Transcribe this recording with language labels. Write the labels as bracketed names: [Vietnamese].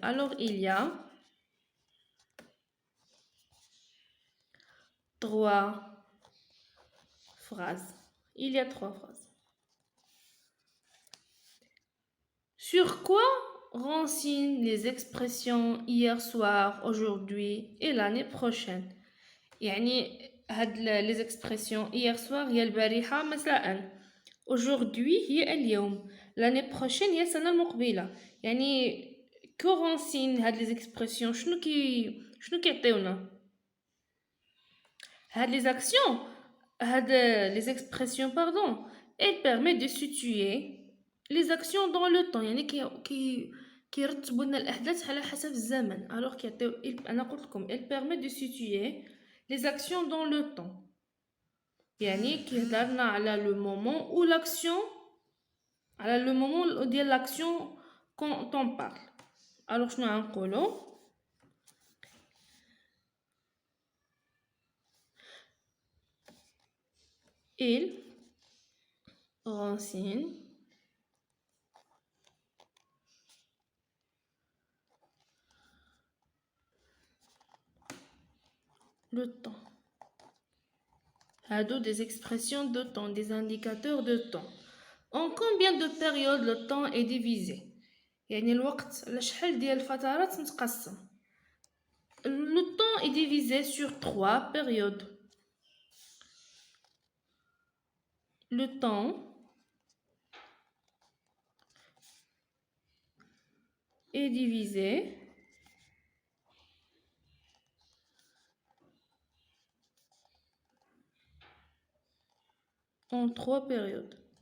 [French] Alors il y a 3 phrases. Il y a 3 phrases. Sur quoi renseignent les expressions hier soir, aujourd'hui et l'année prochaine? [Arabic] يعني هاد [French] les expressions hier soir [Arabic] هي البارحة مساء. [French] Aujourd'hui [Arabic] هي اليوم. [French] L'année prochaine [Arabic] هي السنة المقبلة. يعني [French] que renseignent [Arabic] هاد [French] les expressions [Arabic] شنو كيعطيونا؟ [French] هاد les actions هاد les expressions pardon elles permettent de situer les actions dans le temps. [Arabic] يعني كيرتبوا لنا الاحداث على حسب الزمن. [French] alors [Arabic] كيعطيو انا قلت لكم [French] elles permettent de situer les actions dans le temps. [Arabic] يعني كيهضرنا على [French] le moment où l'action [Arabic] على [French] le moment [Arabic] ديال [French] l'action quand on parle. alors [Arabic] شنو غنقولوا؟ [French] il renseigne le temps. [Arabic] هادو [French] des expressions de temps, des indicateurs de temps. En combien de périodes le temps est divisé? [Arabic] يعني الوقت على شحال ديال الفترات متقسم. [French] Le temps est divisé sur 3 périodes. Le temps est divisé en 3 périodes.